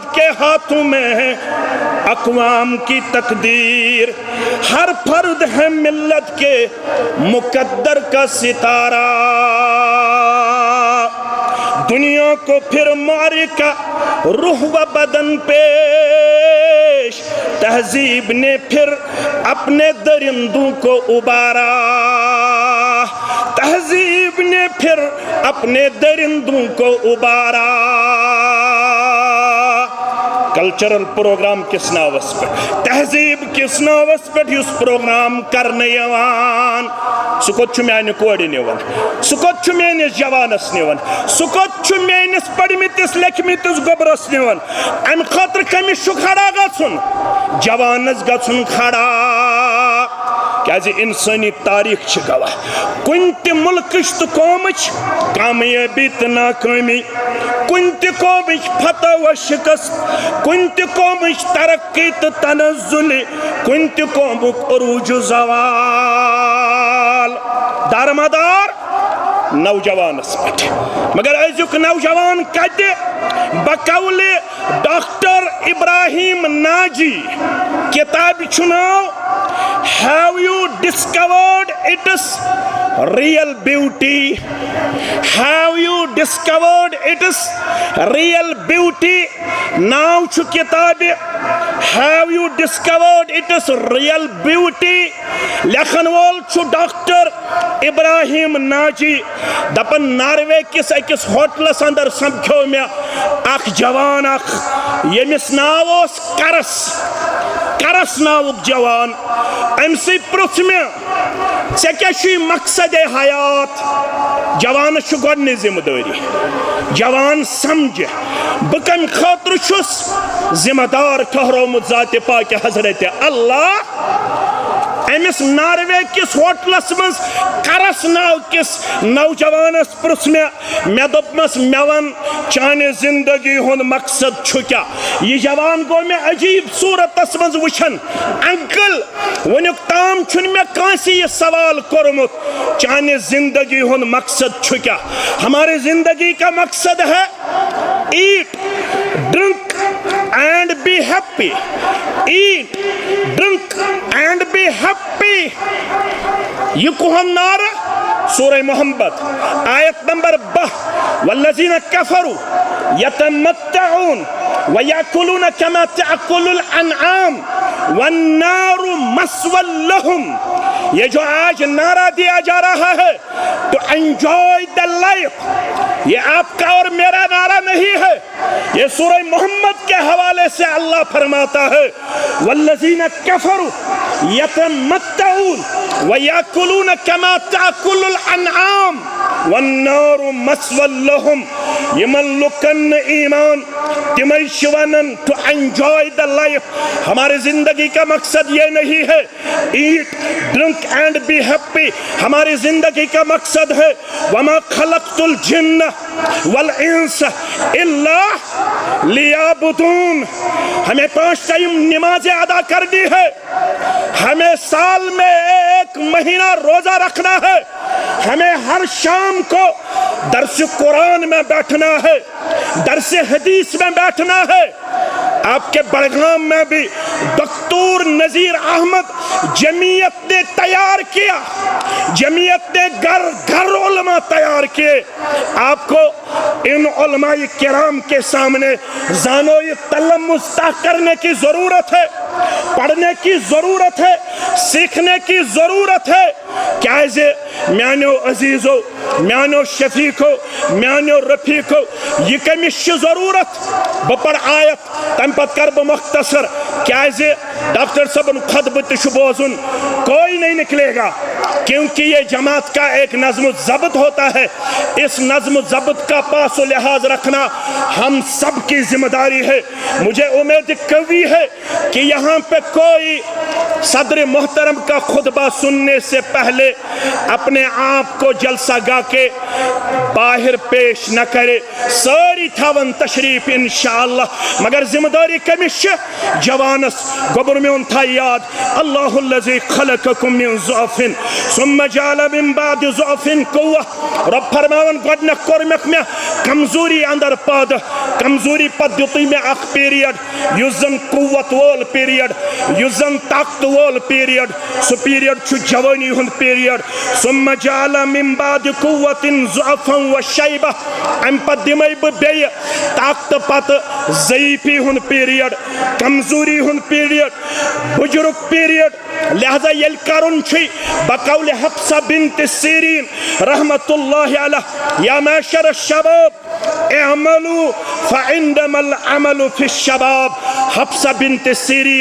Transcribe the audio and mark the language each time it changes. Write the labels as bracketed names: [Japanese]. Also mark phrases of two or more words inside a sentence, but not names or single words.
[Urdu] ہاتھوں میں ہے اقوام کی تقدیر، ہر فرد ہے ملت کے مقدر کا ستارہ، دنیا کو پھر معرکہ روح و بدن پیش، تہذیب نے پھر اپنے درندوں کو ابارا، تہذیب نے پھر اپنے درندوں کو ابارا۔ [English] cultural program [Kashmiri] کس ناوس پہ، تہذیب کس ناوس پہ اس پروگرام کرنے یوان، سکوت چھو میانہ کوڑی نیون، سکوت چھو میانس جوانس نیون، سکوت چھو میانس پڑھمتس لیکھمتس گوبرس نیون، ام خاطر کمس چھو کھڑا گژھن، جوانس گژھن کھڑا، کیازِ انسانی تاریخ چھ گواہ، کن تہ ملکچ تو قومچ کامیابی تو ناکامی، کن تہ قومچ فتح و شکست، کن تہ قومچ ترقی تو تنزل، کن تہ قومک عروج و زوال، دارمدار نوجوانس پہ، مگر ازیک نوجوان کتہ بقول ڈاکٹر ابراہیم ناجی، کتاب چھ ناو [English] Have you discovered its real beauty? Have you discovered its real beauty? Now [Kashmiri] چھ کتاب [English] Have you discovered its real beauty? [Kashmiri] لکھن وول چھ ڈاکٹر ابراہیم ناجی، دپن ناروے کس اکس ہوٹلس اندر سمکھو میں اخ جوان اخ، یمس ناو اس کرس ناوک جوان، ام سی پرچھ میں ژے کیا چھی مقصد حیات، جوانس چھ گۄڈنی ذمہ داری، جوان سمجھ بہ کم خاطر چھس ذمہ دار ٹھہرومت ذات پاک حضرت اللہ، امس ناروے کس ہوٹلس مز کرس ناو کس نوجوانس پرس میں دپمس مے ون چانہ زندگی ہند مقصد چھ کیا، یہ جوان گو میں عجیب صورتس مز وچھن، انکل ونیک تام چھن میں کانسی یہ سوال کورمت چانہ زندگی ہند مقصد چھ کیا، [Urdu] ہماری زندگی کا مقصد ہے [English] eat drink and be happy, eat drink and be happy, [Kashmiri] یہ کوہن نعرہ سورہ محمد آیت نمبر 20، [Arabic] والذین کفروا یتمتعون ویأکلون کما تأکل الانعام والنار مسوی لہم، [Urdu] یہ جو آج نعرہ دیا جا رہا ہے تو [English] enjoy the life, [Urdu] یہ آپ کا اور میرا نعرہ نہیں ہے، یہ سورہ محمد کے حوالے سے اللہ فرماتا ہے [Arabic] والذین کفروا یتمتعون ویأکلون کما تأکل الانعام والنار مسوی لہم، [Kashmiri] یمن لکن ایمان تمہیں شونن [English] to enjoy the life, [Urdu] ہماری زندگی کا مقصد یہ نہیں ہے [English] eat drink and be happy, [Urdu] ہماری زندگی کا مقصد ہے [Arabic] وما خلقت الجن والانس الا لیعبدون، [Urdu] ہمیں 5 ٹائم نمازیں ادا کرنی ہے، ہمیں سال میں 1 مہینہ روزہ رکھنا ہے، ہمیں ہر شام کو درس قرآن میں بیٹھنا ہے، درس حدیث میں بیٹھنا ہے۔ آپ کے بڑگام میں بھی دکتور نذیر احمد جمعیت نے تیار کیا، جمعیت نے گھر علماء تیار کیے، آپ کو ان علماء کرام کے سامنے زانوی تلمس کرنے کی ضرورت ہے، پڑھنے کی ضرورت ہے، سیکھنے کی ضرورت ہے، [Kashmiri] کیازے میانو عزیزو، میانو شفیقو، میانو رفیقو، یہ کمش ضرورت بپر آیت تم پت کر مختصر، کیازے ڈاکٹر صاحب خطبہ تہ بوزن [Urdu] کوئی نہیں نکلے گا، کیونکہ یہ جماعت کا ایک نظم و ضبط ہوتا ہے، اس نظم و ضبط کا پاس و لحاظ رکھنا ہم سب کی ذمہ داری ہے۔ مجھے امید قوی ہے کہ یہاں پہ کوئی صدر محترم کا خطبہ سننے سے پہلے اپنے آپ کو جلسہ گاہ کے باہر پیش نہ کرے، [Kashmiri] ساری تھاون تشریف انشاءاللہ، مگر ذمہ داری کمش جوانس گوبر میون تھا یاد، [Arabic] اللہ الذی خلقکم من ضعف ثم جعل من بعد ضعف قوة، [Kashmiri] رب فرماون گۄڈنیٚتھ کوٚر مےٚ کمزوری اندر پٲدٕ، کمزوری پتہٕ دیُتُے مےٚ اکھ پیریڈ یُس زن قوت وول پیریڈ، یُس زن طاقت وول پیریڈ، سُہ پیریڈ چھُ جوانی ہُنٛد پیریڈ، [Arabic] ثم جعل من بعد قوة ضعفا وشیبة، [Kashmiri] امہِ پتہٕ دِمے بہٕ بیٚیہِ طاقت پتہٕ ضعیفی ہُنٛد پیریڈ، کمزوری ہُنٛد پیریڈ، بُجرُک پیریڈ، لہذا ییٚلہِ کرُن چھُے بقول حفصہ بنت سیرین [Arabic] رحمت اللہ علیہ، یا معشر الشباب اعملوا فعندما العمل فی الشباب، [Kashmiri] حفصہ بنت سیرین